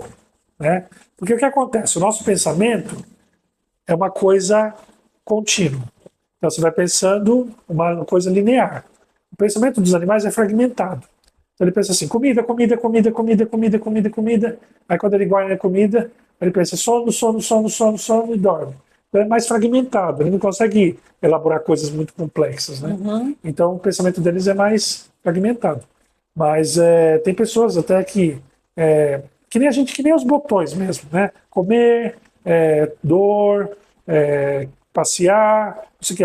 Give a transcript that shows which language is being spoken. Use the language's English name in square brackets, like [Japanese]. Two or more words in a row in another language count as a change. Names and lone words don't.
[Portuguese] Né? Porque o que acontece? O nosso pensamento é uma coisa contínua. Então você vai pensando uma coisa linear. O pensamento dos animais é fragmentado. Então ele pensa assim, comida, comida, comida, comida, comida, comida, comida. Aí quando ele guarda a comida, ele pensa sono, sono, sono, sono, sono e dorme. Então é mais fragmentado, ele não consegue elaborar coisas muito complexas, né? Então o pensamento deles é mais fragmentado. Mas tem pessoas até que nem a gente, que nem os botões mesmo, né? Comer, dor, passear, não sei o que.